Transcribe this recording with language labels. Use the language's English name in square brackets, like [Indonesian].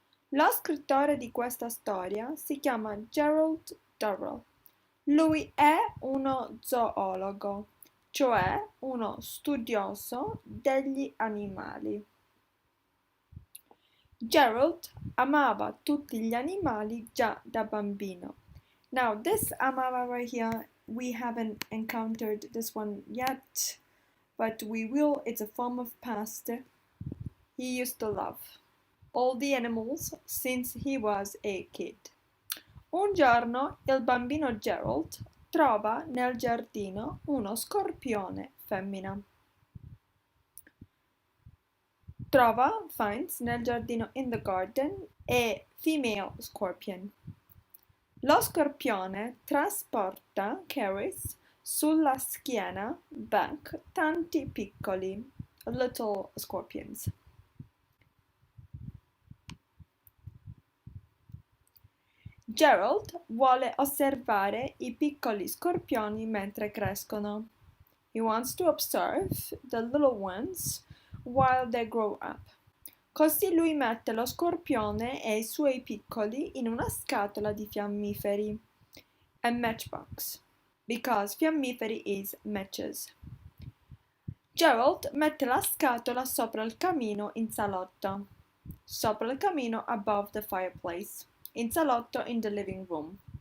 [Italian] Lo scrittore di questa storia si chiama Gerald Durrell. Lui è uno zoologo, cioè uno studioso degli animali. Gerald amava tutti gli animali già da bambino. [English] Now, this amava right here, we haven't encountered this one yet, but we will. It's a form of past. He used to love all the animals since he was a kid. [Italian] Un giorno il bambino Gerald trova nel giardino uno scorpione femmina. [English] Finds [Italian] nel giardino [English] in the garden a female scorpion. [Italian] Lo scorpione [English] carries, [Italian] sulla schiena, back, tanti piccoli, [English] little scorpions. [Italian] Gerald vuole osservare i piccoli scorpioni mentre crescono. [English] He wants to observe the little ones while they grow up. [Italian] Così lui mette lo scorpione e i suoi piccoli in una scatola di fiammiferi, [English] a matchbox, because [Italian] fiammiferi [English] is matches. [Italian] Gerald mette la scatola sopra il camino in salotto, sopra il camino [English] above the fireplace, [Italian] in salotto [English] in the living room.